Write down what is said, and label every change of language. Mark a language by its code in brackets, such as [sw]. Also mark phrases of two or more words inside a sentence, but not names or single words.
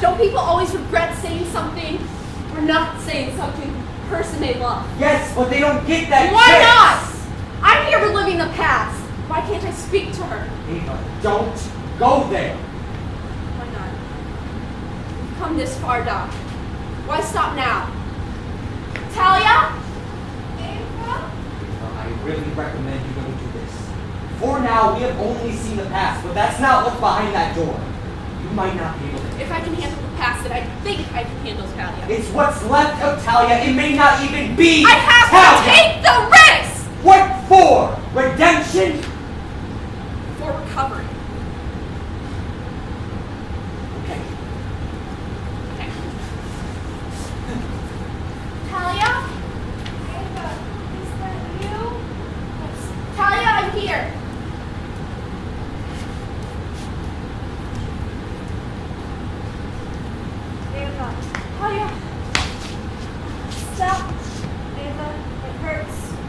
[en] Don't people always regret saying something or not saying something to the person they love? Yes, but they don't get that Why chance. not? I'm here reliving the past. Why can't I speak to her? Eva, don't go there. Why not? We've come this far, Doc. Why stop now? Talia? Ava? I really recommend you don't do this. For now, we have only seen the past, but that's not what's behind that door. You might not be able to. If I can handle the past, then I think I can handle Talia. It's what's left of Talia. It may not even be I have Talia. to take the risk What for? Redemption? for recovery. Okay. Okay. Talia? Ava, is that you? Yes. Talia, I'm here. Ava, Talia. stop. Ava, it hurts.